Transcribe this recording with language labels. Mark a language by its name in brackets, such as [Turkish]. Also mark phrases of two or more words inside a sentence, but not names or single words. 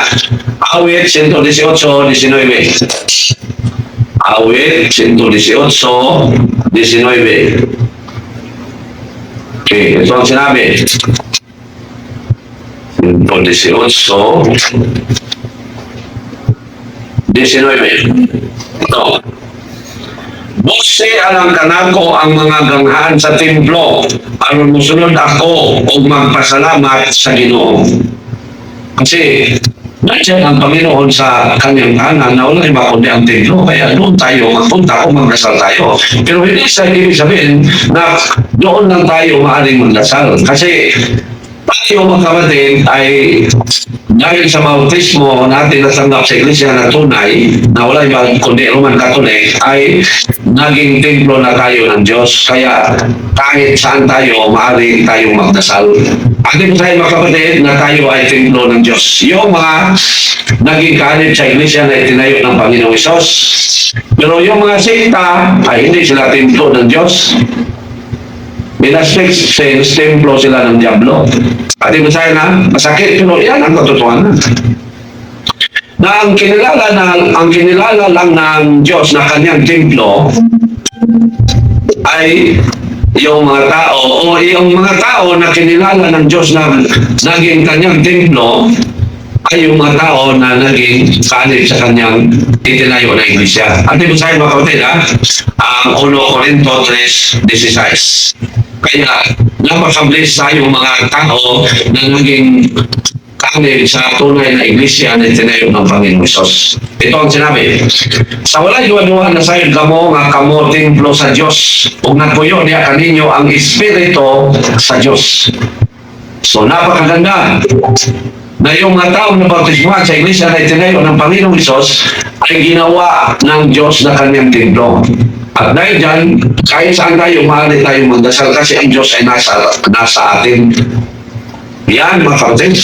[Filipino] Awit 118:19. Awit 118:19. Okay, ito ang sinabi. 118:19. Ito. [Cebuano] Bukse alang kanako ang mga ganghaan sa templo aron musunod ako o magpasalamat sa Ginoo. [Filipino] Kasi nandiyan ang Panginoon sa kanyang tahanan na wala iba kundi ang templo. Kaya doon tayo magpunta o magdasal tayo. Pero hindi sa ibig sabihin na doon lang tayo maaaring magdasal. Kasi tayo mga kapatid ay dahil sa bautismo natin natanggap sa iglesia na tunay na wala iba kundi Roman Catholic ay naging templo na tayo ng Diyos. Kaya kahit saan tayo maaaring tayong magdasal. Atin tayo mga kapatid na tayo ay templo ng Diyos. Yung mga naging kanib sa iglesia na itinayo ng Panginoong Hesus. Pero yung mga sekta ay hindi sila templo ng Diyos. [English] In a strict sense, [Filipino] templo sila ng Diablo. At ibig sabihin na, masakit, pero yan ang katotohanan. Na ang kinilala lang ng Diyos na kanyang templo ay yung mga tao o yung mga tao na kinilala ng Diyos na naging kanyang templo ay yung mga tao na naging kanib sa kanyang itinayo na iglesia. At ibig sabihin mga kapatid, ang 1 Corinto 3:16. Kaya napaka-bless tayo mga tao na naging kanib sa tunay na iglesia na itinayo ng Panginoong Hesus. Ito ang sinabi. [Cebuano] Sa walay duwa-duwa na sayod kamo nga kamo templo sa Diyos ug nagpuyo niya kaninyo ang Espiritu sa Diyos. [Filipino] So napakaganda na yung mga taong nabautismuhan sa iglesia na itinayo ng Panginoong Hesus ay ginawa ng Diyos na kanyang templo. At dahil dyan, kahit saan tayo, maaari tayong magdasal kasi ang Diyos ay nasa atin. Yan mga kapatid.